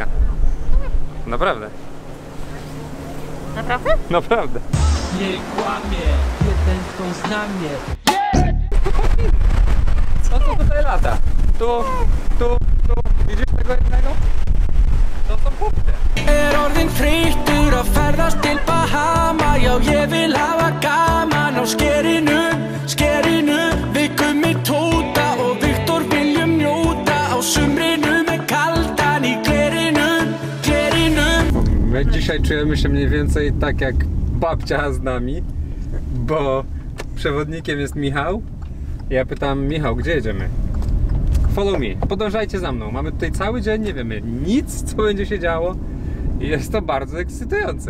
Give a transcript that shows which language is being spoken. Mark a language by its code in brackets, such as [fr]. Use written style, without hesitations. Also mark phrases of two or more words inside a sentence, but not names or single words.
[pl] Naprawdę. Naprawdę? Naprawdę. Nie kłamie, jeden tą zna mnie. Co tu tutaj lata? Tu. Widzisz tego jednego? To są punkty. [is] Orðin þreyttur að ferðast til Bahama. Já, ég vil hafa gaman á skerinu. Við Gummi Tóta og Viktor viljum njóta á sumrinu með kaldan í glerinu. [pl] My dzisiaj czujemy się mniej więcej tak jak babcia z nami, bo przewodnikiem jest Michał. Ja pytam, Michał, gdzie jedziemy? [en] Follow me, [pl] podążajcie za mną. Mamy tutaj cały dzień, nie wiemy nic, co będzie się działo. I jest to bardzo ekscytujące.